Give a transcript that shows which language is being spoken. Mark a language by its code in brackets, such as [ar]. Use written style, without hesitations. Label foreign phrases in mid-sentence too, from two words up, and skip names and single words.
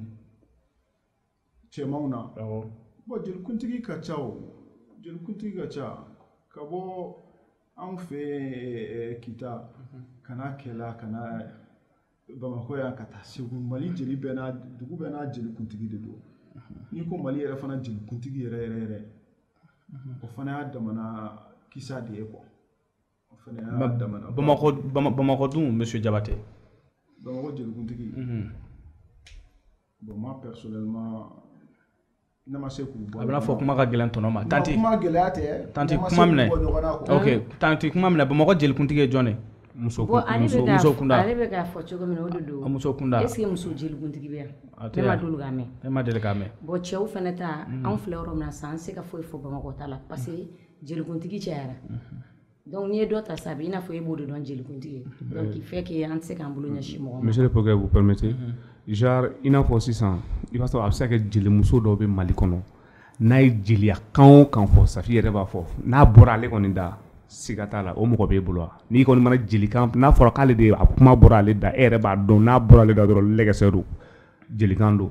[bm] cɛmanw na bon jelikuntigi ka ca o jelikuntigi ka ca ka bɔ anw fɛ kita kana kɛla kana Bamako yan ka taa Segu Mali jeli bɛɛ n'a dugu bɛɛ n'a jelikuntigi de don n'i ko Mali yɛrɛ fana jelikuntigi yɛrɛ o fana y'a damana kisa de ye quoi o fana y'a damana Bamako dun monsieur Jabate Bamako jelikuntigi bon [fr] moi personnellement [bm] ne ma se k'u bɔ a bɛna fɔ kuma ka gɛlɛn tɔnɔ ma tanti kuma gɛlɛya tɛ tanti kuma minɛ ok tanti kuma minɛ Bamako jelikuntigi ye jɔn ye muso kunda ale bɛ k'a fɔ cogo min na o de don muso kunda est ce que muso jelikuntigi bɛ yan ne ma dolu k'a mɛn e ma deli k'a mɛn bon cɛw fana ta anw filɛ yɔrɔ min na sisan an se ka foyi fɔ Bamako ta la parce que jelikuntigi cayara donc n'i ye dɔ ta sa i n'a fɔ e b'o de dɔn jelikuntigi [fr] donc il fait que [bm] an tɛ se k'an bolo ɲɛsin mɔgɔ ma. [fr] Monsieur le Président, vous permettez genre [bm] i n'a fɔ sisan i b'a sɔrɔ a bɛ se ka kɛ jelimuso dɔw bɛ Mali kɔnɔ n'a ye jeliya kan o kan fɔ Safi yɛrɛ b'a fɔ n'a bɔra ale kɔni da siga t'a la o mɔgɔ b'e bolo wa n'i kɔni mana jelikan n'a fɔra k'ale de a kuma bɔra ale da e yɛrɛ b'a dɔn n'a bɔra ale da dɔrɔn lɛgɛsɛ don jelikan don